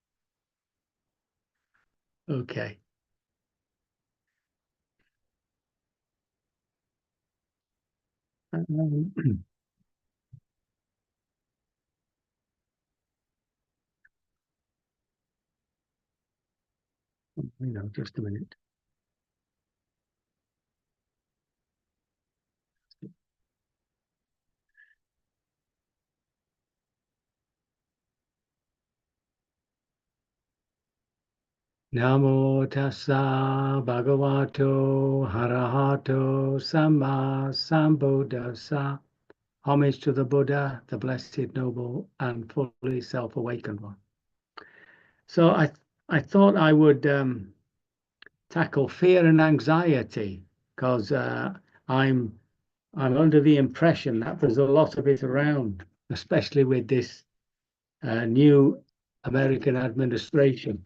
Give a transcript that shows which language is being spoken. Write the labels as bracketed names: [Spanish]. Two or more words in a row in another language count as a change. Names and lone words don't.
[English] Okay. Just a minute. [Pali] Namo tassa bhagavato harahato samma sambuddhassa. [English] Homage to the Buddha, the blessed, noble, and fully self-awakened one. So I thought I would tackle fear and anxiety because I'm under the impression that there's a lot of it around, especially with this new American administration.